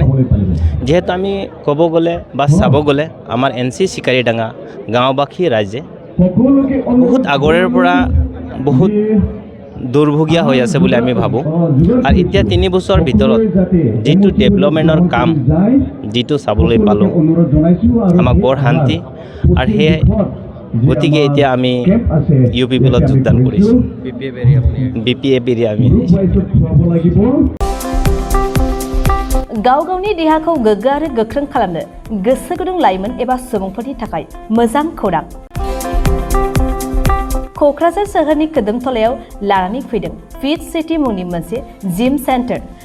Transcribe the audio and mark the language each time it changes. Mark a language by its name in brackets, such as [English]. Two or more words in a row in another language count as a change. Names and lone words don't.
[Assamese] যিহেতু আমি ক'ব গ'লে বা চাব গ'লে আমাৰ NC চিকাৰীডাঙ্গা গাঁওবাসী ৰাইজে বহুত আগৰে পৰা বহুত দুৰ্ভগীয়া হৈ আছে বুলি আমি ভাবোঁ আৰু এতিয়া 3 বছৰ ভিতৰত যিটো ডেভেলপমেণ্টৰ কাম যিটো চাবলৈ পালোঁ আমাক বৰ শান্তি আৰু সেয়াই গতিকে এতিয়া আমি UPPলত যোগদান কৰিছোঁ। BPF এৰি আমি [Bodo] गाव गावनि देहाखौ गोग्गो आरो गोख्रों खालामनो गोसो गुदुं लाइमोन एबा सुबुंफोरनि थाखाय मोजां खौरां। क'क्राझार सोहोरनि खोदोमथलायाव लानानै फैदों फिट सिटी मुंनि मोनसे [English] gym centre.